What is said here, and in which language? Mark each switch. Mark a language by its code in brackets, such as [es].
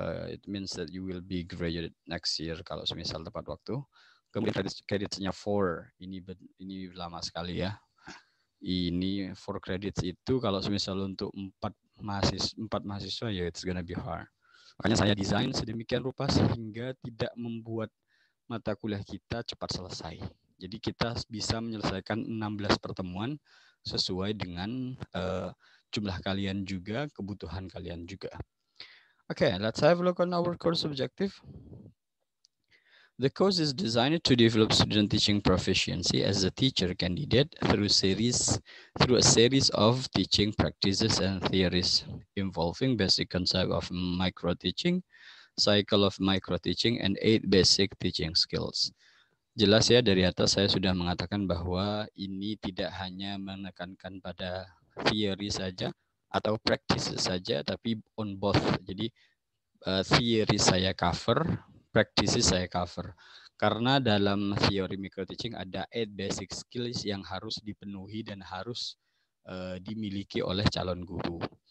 [en] It means that you will be graduated next year [id] kalau semisal tepat waktu. Kemudian creditsnya 4. Ini lama sekali ya. Ini 4 credits itu kalau semisal untuk 4 mahasiswa ya [en] it's gonna be hard. [id] Makanya saya desain sedemikian rupa sehingga tidak membuat mata kuliah kita cepat selesai. Jadi kita bisa menyelesaikan 16 pertemuan sesuai dengan jumlah kalian juga, kebutuhan kalian juga. [en] Okay, let's have a look on our course objective. The course is designed to develop student teaching proficiency as a teacher candidate through a series of teaching practices and theories involving basic concept of micro-teaching, cycle of micro-teaching, and 8 basic teaching skills. [id] Jelas ya, dari atas saya sudah mengatakan bahwa ini tidak hanya menekankan pada theory saja atau practice saja, tapi on both. Jadi theory saya cover, practice saya cover. Karena dalam theory micro teaching ada 8 basic skills yang harus dipenuhi dan harus dimiliki oleh calon guru.